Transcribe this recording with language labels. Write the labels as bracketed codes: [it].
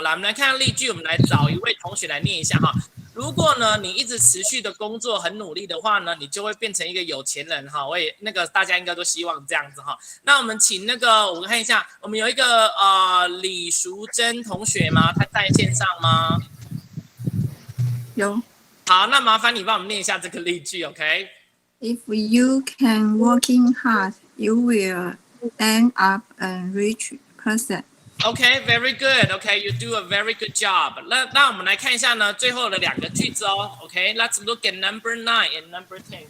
[zh] 来，我们来看例句，我们来找一位同学来念一下哈。如果呢你一直持续的工作很努力的话呢，你就会变成一个有钱人哈。我也大家应该都希望这样子哈。那我们请我们看一下，我们有一个李淑珍同学吗？她在线上吗？有。好，那麻烦你帮我们念一下这个例句 ，OK？ [en] If you can working hard, you will end up a rich person. OK, very good. OK, you do a very good job. [zh] 那我们来看一下呢，最后的2个句子哦。 [en] OK, let's look at number 9 and number 10.